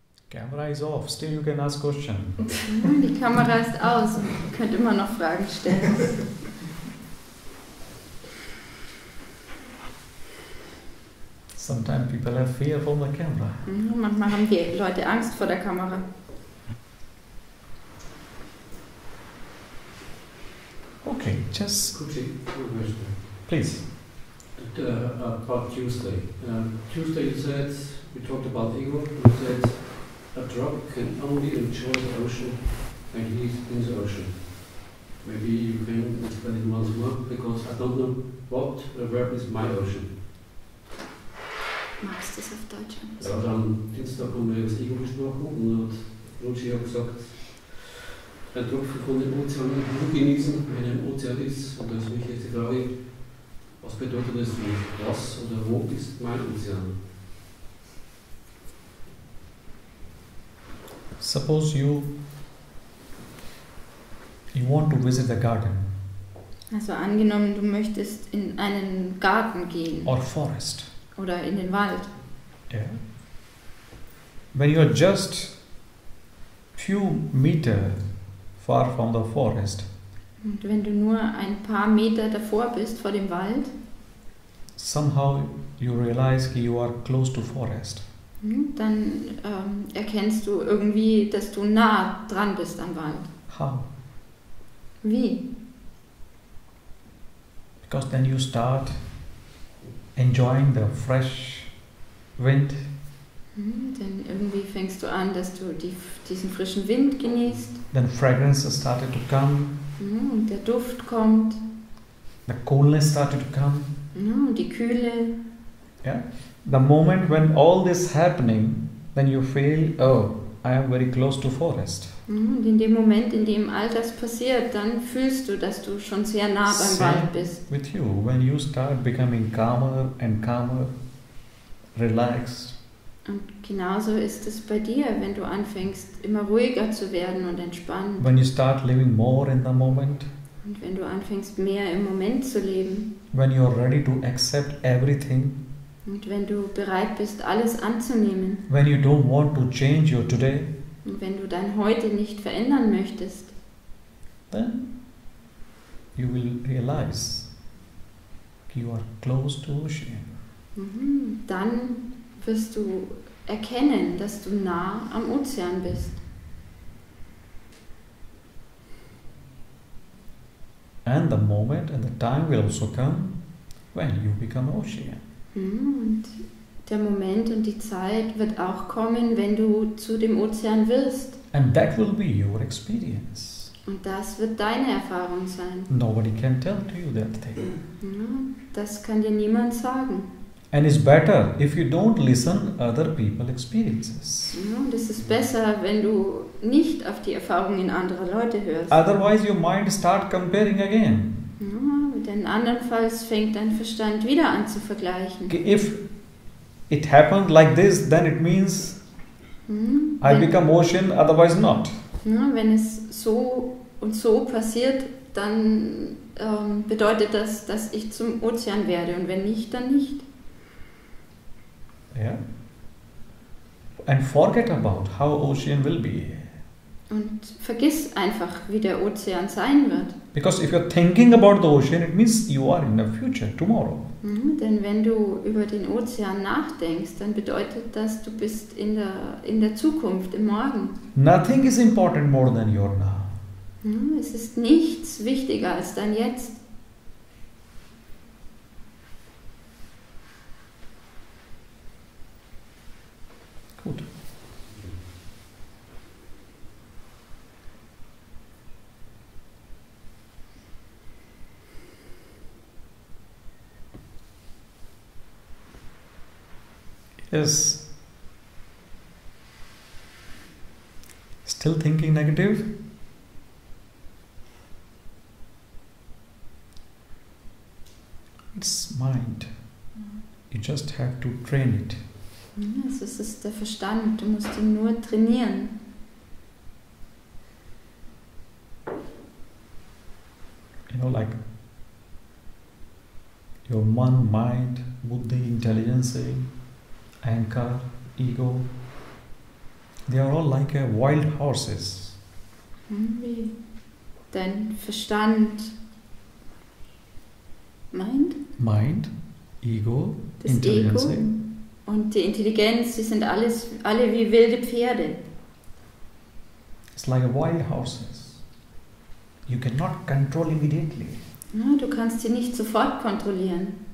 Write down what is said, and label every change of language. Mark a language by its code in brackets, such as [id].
[en] Camera is off, still you can ask question. [de] Die Kamera ist aus und ihr könnt immer noch Fragen stellen. [en] Sometimes people have fear from the camera. [de] Manchmal haben die Leute Angst vor der Kamera. [en] Okay, just Quickly, one question. please. About Tuesday. Tuesday you said, we talked about ego, you said a drop can only enjoy the ocean when he's in the ocean. Maybe you can explain it once more, because I don't know where is my ocean. [de] Magst du es auf Deutsch? Ja, am Dienstag haben wir über das Ego gesprochen und Lucia hat gesagt, ein Tropfen von dem Ozean nur genießen, wenn er im Ozean ist. Und da ist mich jetzt die Frage, was bedeutet das für mich? Was oder wo ist mein Ozean? [en] Suppose you want to visit the garden [de] Also angenommen, du möchtest in einen Garten gehen [en] or forest. [de] oder in den Wald. [en] Yeah. When you are just few meter far from the forest, [de] Und wenn du nur ein paar Meter davor bist, vor dem Wald, [en] somehow you realize you are close to forest. [de] dann erkennst du irgendwie, dass du nah dran bist am Wald. [en] How? [de] Wie? [en] Because then you start enjoying the fresh wind. [de] Denn irgendwie fängst du an, dass du diesen frischen Wind genießt. [en] Then fragrances started to come. [de] Und der Duft kommt. [en] The coolness started to come. [de] Und die Kühle. [en] Yeah. The moment when all this happening, then you feel, oh, I am very close to forest. [de] Und in dem Moment, in dem all das passiert, dann fühlst du, dass du schon sehr nah beim Wald bist. [en] With you, when you start becoming calmer and calmer, relaxed. [de] Und genauso ist es bei dir, wenn du anfängst, immer ruhiger zu werden und entspannt. [en] When you start living more in the moment. [de] Und wenn du anfängst, mehr im Moment zu leben. [en] When you are ready to accept everything. [de] Und wenn du bereit bist, alles anzunehmen. [en] When you don't want to change your today. [de] Und wenn du dein Heute nicht verändern möchtest. [en] Then you will realize you are close to ocean. [de] Dann wirst du erkennen, dass du nah am Ozean bist. [en] And the moment and the time will also come when you become ocean. [de] Und der Moment und die Zeit wird auch kommen, wenn du zu dem Ozean wirst. [en] And that will be your experience. [de] Und das wird deine Erfahrung sein. [en] Nobody can tell to you that thing. [de] Das kann dir niemand sagen. [en] And it's better if you don't listen other people's experiences. [de] Und es ist besser, wenn du nicht auf die Erfahrungen anderer Leute hörst. [en] Otherwise your mind start comparing again. [de] Denn andernfalls fängt dein Verstand wieder an zu vergleichen. [en] If it happened like this, then it means I become ocean, otherwise not. [de] Wenn es so und so passiert, dann bedeutet das, dass ich zum Ozean werde. Und wenn nicht, dann nicht. [en] Yeah. And forget about how ocean will be. [de] Und vergiss einfach, wie der Ozean sein wird. [en] Because if you're thinking about the ocean, it means you are in the future, tomorrow. [de] Denn wenn du über den Ozean nachdenkst, dann bedeutet das, du bist in der Zukunft, im Morgen. [en] Nothing is important more than your now. [de] Es ist nichts wichtiger als dein Jetzt. Gut. [en] Yes. Still thinking negative? It's mind. You just have to train it. [de] Es ist der Verstand, du musst ihn nur trainieren. [en] You know, like your mind, buddhi, intelligence, ankar, ego, They are all like wild horses. [de] Wie dein Verstand meint, ego, das [en] intelligence. [de] Ego und die Intelligenz, die sind alle wie wilde Pferde. [en] It's like wild horses. You cannot control immediately. [de] Ja, du kannst sie nicht sofort kontrollieren.